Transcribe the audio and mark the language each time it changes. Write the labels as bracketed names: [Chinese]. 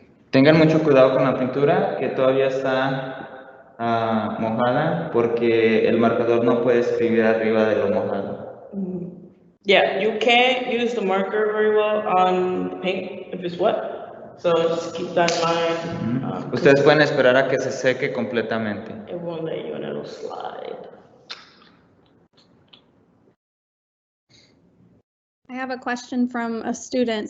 [Spanish] Tengan mucho cuidado con la pintura, que todavía está mojada, porque el marcador no puede escribir arriba de lo mojado. [English] Yeah, you can't use the marker very well on the paint if it's wet. So just keep that in mind. [Spanish] Ustedes pueden esperar a que se seque completamente. [English] It won't let you and it'll slide. I have a question from a student.